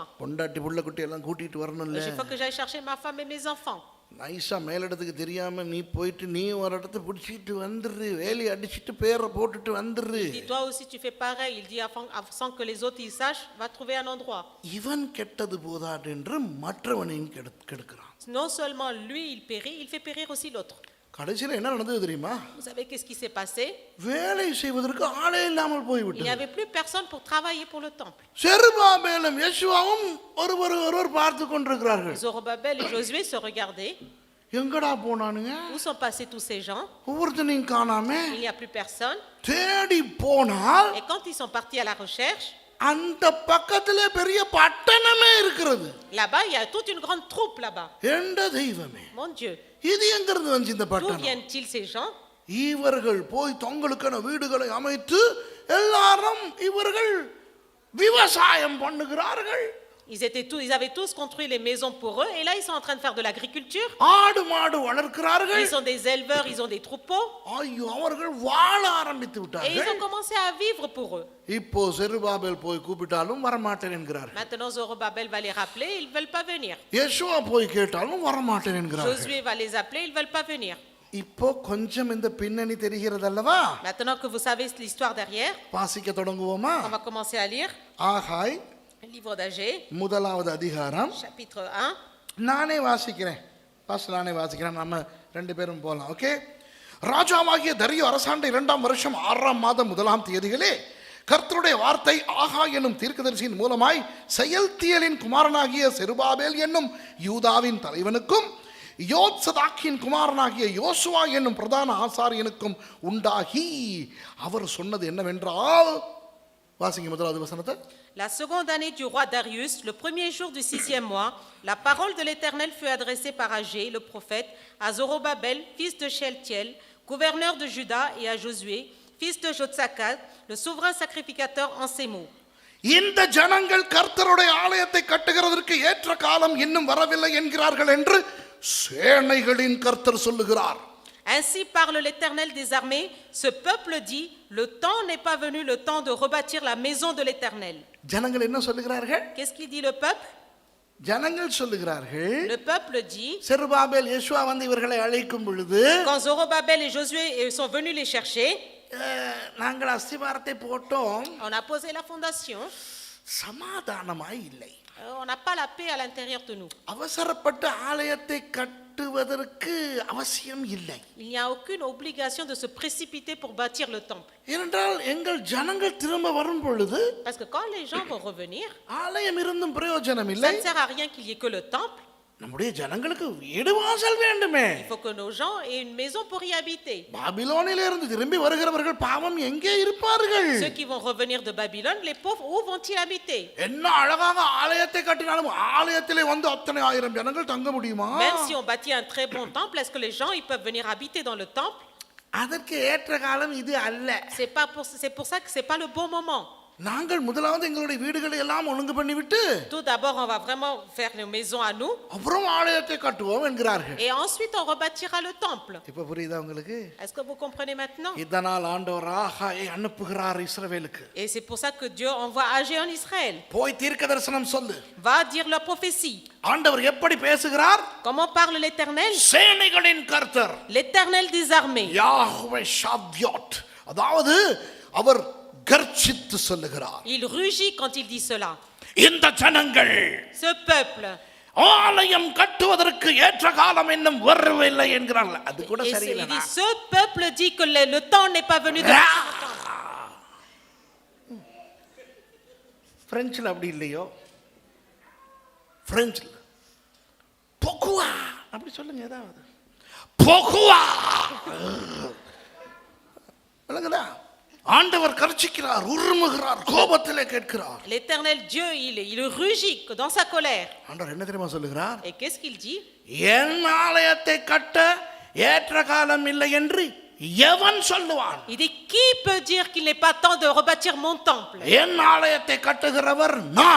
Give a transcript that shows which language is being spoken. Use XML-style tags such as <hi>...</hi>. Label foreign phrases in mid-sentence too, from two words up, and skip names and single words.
<ta>பொண்டாட்டி புள்ள குட்டி எல்லாம் கூட்டிட்டு வரணும்ல.</ta> <fr>Il faut que j'aille chercher ma femme et mes enfants.</fr> <ta>நைஸா மேலிடத்துக்கு தெரியாம நீ போயிட்டு நீ ஒரு இடத்தை பிடிச்சிட்டு வந்துரு, வேலி அடிச்சிட்டு பேரை போட்டுட்டு வந்துரு.</ta> <fr>Il dit toi aussi tu fais pareil. Il dit sans que les autres ils sachent, va trouver un endroit.</fr> <ta>இவன் கெட்டது போதாது என்று மற்றவனையும் கெடுக்கிறான்.</ta> <fr>Non seulement lui il périt, il fait périr aussi l'autre.</fr> <ta>கடைசியில் என்ன நடந்தது தெரியுமா?</ta> <fr>Vous savez qu'est-ce qui s'est passé?</fr> <ta>வேலை செய்வதற்கு ஆளே இல்லாமல்</ta> <fr>Il</fr> <ta>போய்விட்டது.</ta> <fr>n'y avait plus personne pour travailler pour le temple.</fr> <ta>செருபாபேலும் யெஷுவாவும் ஒருவர் பார்த்து கொண்டிருக்கிறார்கள்.</ta> <fr>Zorobabel et Josué se regardaient.</fr> <ta>எங்கடா போனானுங்க?</ta> <fr>Où sont passés tous ces gens?</fr> <ta>ஒவ்வொருத்தனையும் காணாமே.</ta> <fr>Il n'y a plus personne.</fr> <ta>தேடி போனால்</ta> <fr>Et quand ils sont partis à la recherche,</fr> <ta>அந்த பக்கத்திலே பெரிய பட்டணமே இருக்கிறது.</ta> <fr>là-bas il y a toute une grande troupe là-bas.</fr> <ta>எந்த தெய்வமே,</ta> <fr>Mon Dieu,</fr> <ta>இது எங்கிருந்து வந்து இந்த</ta> <fr>d'où</fr> <ta>பட்டணம்?</ta> <fr>viennent-ils ces gens?</fr> <ta>இவர்கள் போய் தங்களுக்கான வீடுகளை அமைத்து எல்லாரும் இவர்கள் விவசாயம் பண்ணுகிறார்கள்.</ta> <fr>Ils avaient tous construit les maisons pour eux et là ils sont en train de faire de l'agriculture.</fr> <ta>ஆடு மாடு வளர்க்கிறார்கள்.</ta> <fr>Ils sont des éleveurs, ils ont des troupeaux</fr> <ta>ஐயோ, அவர்கள் வாழ ஆரம்பித்து</ta> <fr>et ils</fr> <ta>விட்டார்கள்.</ta> <fr>ont commencé à vivre pour eux.</fr> <ta>இப்போ செருபாபேல் போய் கூப்பிட்டாலும் வரமாட்டேன் என்கிறார்.</ta> <fr>Maintenant Zorobabel va les rappeler, ils ne veulent pas venir.</fr> <ta>யெஷுவா போய் கேட்டாலும் வரமாட்டேன் என்கிறார்.</ta> <fr>Josué va les appeler, ils ne veulent pas venir.</fr> <ta>இப்போ கொஞ்சம் இந்த பின்னணி தெரிகிறது அல்லவா?</ta> <fr>Maintenant que vous savez l'histoire derrière,</fr> <ta>வாசிக்க தொடங்குவோமா?</ta> <fr>on va commencer à lire</fr> <ta>ஆகாய்</ta> <fr>le livre d'Agé,</fr> <ta>முதலாவது அதிகாரம்.</ta> <fr>chapitre 1.</fr> <ta>நானே வாசிக்கிறேன். நானே வாசிக்கிறேன். நம்ம ரெண்டு பேரும் போலாம். ஓகே. ராஜாவாகிய தரியு அரசாண்ட 2ஆம் வருஷம் 6ஆம் மாதம் 1ஆம் தேதியிலே கர்த்தருடைய வார்த்தை ஆகாய் என்னும் தீர்க்கதரிசியின் மூலமாய் செயல்தியலின் குமாரனாகிய செருபாபேல் என்னும் யூதாவின் தலைவனுக்கும் யோத்சதாக்கின் குமாரனாகிய யோசுவா என்னும் பிரதான ஆசாரியனுக்கும் உண்டாகி அவர் சொன்னது என்னவென்றால், வாசிங்க முதலாவது வசனத்தை.</ta> <fr>La seconde année du roi Darius, le premier jour du 6e mois, la parole de l'Éternel fut adressée par Agé, le prophète, à Zorobabel, fils de Shealtiel, gouverneur de Juda, et à Josué, fils de Jotsakat, le souverain sacrificateur en ces mots.</fr> <ta>இந்த ஜனங்கள் கர்த்தருடைய ஆலயத்தை கட்டுகிறதற்கு ஏற்ற காலம் இன்னும் வரவில்லை என்கிறார்கள் என்று சேனைகளின் கர்த்தர் சொல்லுகிறார்.</ta> <fr>Ainsi parle l'Éternel des armées, ce peuple dit, le temps n'est pas venu, le temps de rebâtir la maison de l'Éternel.</fr> <ta>ஜனங்கள் என்ன சொல்லுகிறார்கள்?</ta> <fr>Qu'est-ce qu'il dit le peuple?</fr> <ta>ஜனங்கள் சொல்லுகிறார்கள்,</ta> <fr>Le peuple dit,</fr> <ta>செருபாபேல் யெஷுவா வந்து இவர்களை அழைக்கும் பொழுது</ta> <fr>quand Zorobabel et Josué sont venus les chercher,</fr> <ta>நாங்கள் அஸ்திபாரத்தை போட்டோம்,</ta> <fr>on a posé la fondation,</fr> <ta>சமாதானமாய் இல்லை.</ta> <fr>on n'a pas la paix à l'intérieur de nous.</fr> <ta>அவசரப்பட்டு ஆலயத்தை கட்டுவதற்கு அவசியம் இல்லை.</ta> <fr>Il n'y a aucune obligation de se précipiter pour bâtir le temple.</fr> <ta>ஏனென்றால் எங்கள் ஜனங்கள் திரும்ப வரும் பொழுது</ta> <fr>Parce que quand les gens vont revenir,</fr> <ta>ஆலயம் இருந்தும் பிரயோஜனம்</ta> <fr>ça</fr> <ta>இல்லை.</ta> <fr>ne sert à rien qu'il y ait que le temple.</fr> <ta>நம்முடைய ஜனங்களுக்கு வீடு வாசல் வேண்டுமே.</ta> <fr>Il faut que nos gens aient une maison pour y habiter.</fr> <ta>பாபிலோனிலிருந்து திரும்பி வருகிறவர்கள் பாவம் எங்கே இருப்பார்கள்?</ta> <fr>Ceux qui vont revenir de Babylone, les pauvres, où vont-ils habiter?</fr> <ta>என்ன அழகாக ஆலயத்தை கட்டினாலும் ஆலயத்திலே வந்து அத்தனை ஆயிரம் ஜனங்கள் தங்க முடியுமா?</ta> <fr>Même si on bâtit un très bon temple, est-ce que les gens ils peuvent venir habiter dans le temple?</fr> <ta>அதற்கு ஏற்ற காலம் இது அல்ல.</ta> <fr>C'est pour ça que c'est pas le bon moment.</fr> <ta>நாங்கள் முதலாவது எங்களுடைய வீடுகளை எல்லாம் ஒழுங்கு பண்ணிவிட்டு</ta> <fr>Tout d'abord, on va vraiment faire nos maisons à nous</fr> <ta>அப்புறம் ஆலயத்தை கட்டுவோம் என்கிறார்கள்.</ta> <fr>et ensuite on rebâtira le temple.</fr> <ta>இப்ப புரியுதா உங்களுக்கு?</ta> <fr>Est-ce que vous comprenez maintenant?</fr> <ta>இதனால் ஆண்டவர் ஆகாயை அனுப்புகிறார் இஸ்ரவேலுக்கு.</ta> <fr>Et c'est pour ça que Dieu envoie Agé en Israël.</fr> <ta>போய் தீர்க்கதரிசனம் சொல்லு.</ta> <fr>Va dire leur prophétie.</fr> <ta>ஆண்டவர் எப்படி பேசுகிறார்?</ta> <fr>Comment parle l'Éternel?</fr> <ta>சேனைகளின் கர்த்தர்</ta> <fr>L'Éternel des armées.</fr> <ta>யாஹ்வே ஷாவ்யாட். அதாவது அவர் கர்ச்சித்து சொல்லுகிறார்.</ta> <fr>Il rugit quand il dit cela.</fr> <ta>இந்த ஜனங்கள்</ta> <fr>Ce peuple.</fr> <ta>ஆலயம் கட்டுவதற்கு ஏற்ற காலம் இன்னும் வரவில்லை என்கிறார்கள். அது கூட</ta> <fr>Et il</fr> <ta>சரியில்லை.</ta> <fr>dit, ce peuple dit que le temps n'est pas venu de bâtir le temple.</fr> <ta>பிரெஞ்சில் அப்படி இல்லையோ? பிரெஞ்சில் பொகுவா அப்படி சொல்லுங்க ஏதாவது. பொகுவா விளங்குதா? ஆண்டவர் கர்ச்சிக்கிறார், உருமுகிறார், கோபத்திலே கேட்கிறார்.</ta> <fr>L'Éternel Dieu, il rugit dans sa colère.</fr> <ta>ஆண்டவர் என்ன தெரியுமா சொல்லுகிறார்?</ta> <fr>Et qu'est-ce qu'il dit?</fr> <ta>என் ஆலயத்தை கட்ட ஏற்ற காலம் இல்லை என்று எவன் சொல்லுவான்?</ta> <fr>Il dit, qui peut dire qu'il n'est pas temps de rebâtir mon temple?</fr> <ta>என் ஆலயத்தை கட்டுகிறவர் நான்.</ta>